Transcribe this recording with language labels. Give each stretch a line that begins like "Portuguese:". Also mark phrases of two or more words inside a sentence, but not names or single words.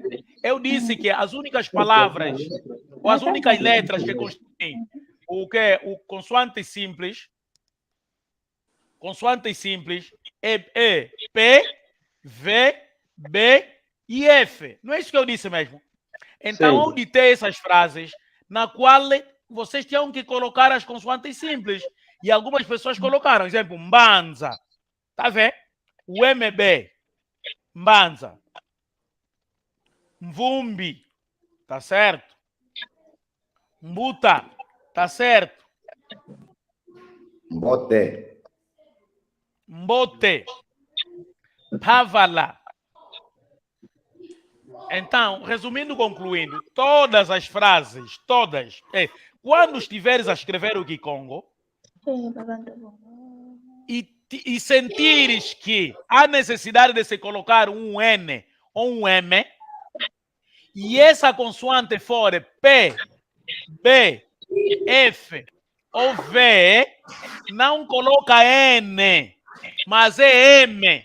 Portuguese: Eu disse que as únicas palavras, ou as únicas letras que constituem o consoante simples, é P, V, B e F. Não é isso que eu disse mesmo? Então, eu ditei essas frases na qual vocês tinham que colocar as consoantes simples. E algumas pessoas colocaram, exemplo, Mbanza. Tá vendo? O MB. Mbanza. Mvumbi. Tá certo? Mbuta. Tá certo? Mbote. Mbote. Pavala. Então, resumindo, concluindo, todas as frases, todas, quando estiveres a escrever o Kikongo e sentires que há necessidade de se colocar um N ou um M, e essa consoante for P, B, F ou V, não coloca N, mas é M.